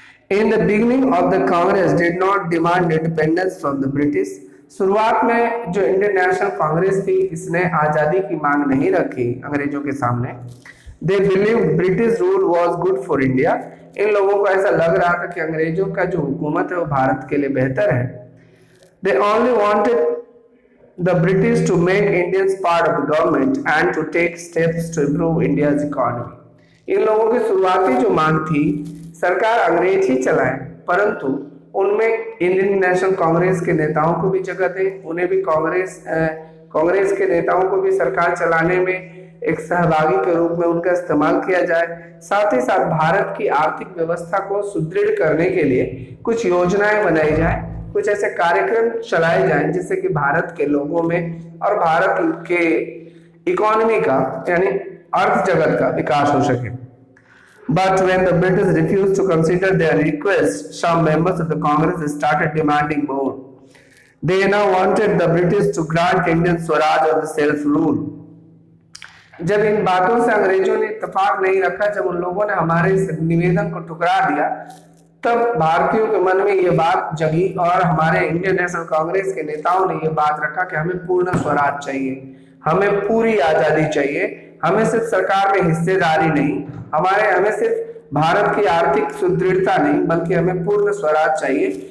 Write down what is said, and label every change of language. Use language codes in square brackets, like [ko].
[en] In the beginning of the Congress did not demand independence from the British. [hi] शुरुआत में जो Indian national Congress थी, इसने आजादी की मांग नहीं रखी अंग्रेजों के सामने। [en] They believe British rule was good for India. [hi] इन लोगों को ऐसा लग रहा था कि अंग्रेजों का जो हुकूमत है वो भारत के लिए बेहतर है। [en] They only wanted the British to make Indians part of the government and to take steps to improve India's economy. [hi] इन लोगों की शुरुआती जो मांग थी, सरकार अंग्रेज ही चलाए, परंतु उनमें इंडियन नेशनल कांग्रेस के नेताओं को भी जगह दे, उन्हें भी कांग्रेस के नेताओं को भी सरकार चलाने में एक सहभागी के रूप में उनका इस्तेमाल किया जाए। साथ ही साथ भारत की आर्थिक व्यवस्था को सुदृढ़ करने के लिए कुछ योजनाएं बनाई जाए, कुछ ऐसे कार्यक्रम चलाए जाएं जिससे कि भारत के लोगों में और भारत के इकोनॉमी का यानी अर्थ जगत का विकास हो सके। [en] But when the British refused to consider their request, some members of the Congress started demanding more. They now wanted the British to grant Indian Swaraj or the self-rule. [hi] जब इन बातों से अंग्रेजों ने इत्तेफाक नहीं रखा, जब उन लोगों ने हमारे इस निवेदन को ठुकरा दिया, तब भारतीयों के मन में ये बात जगी और हमारे इंडियन नेशनल कांग्रेस के नेताओं ने ये बात रखा कि हमें पूर्ण स्वराज चाहिए, हमें पूरी आजादी चाहिए, हमें सिर्फ सरकार में हिस्सेदारी नहीं, हमें सिर्फ भारत की आर्थिक सुदृढ़ता नहीं, बल्कि हमें पूर्ण स्वराज चाहिए,